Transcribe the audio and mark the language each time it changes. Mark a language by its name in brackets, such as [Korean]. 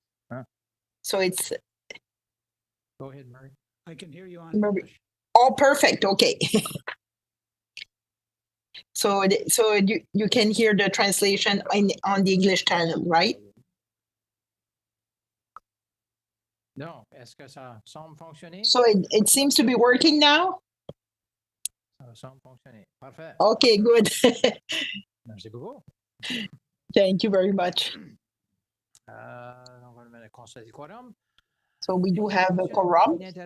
[English] Huh? So it's. Go ahead, Murray. I can hear you on English. Oh, perfect. Okay. So you can hear the translation on the English channel, right? [French] Non, est-ce que ça semble fonctionner? [English] So it seems to be working now? [French] Ça semble fonctionner. Parfait. [English] Okay, good. [French] Merci beaucoup. [English] Thank you very much. [French] On va le mettre constat du quorum. [English] So we do have a quorum.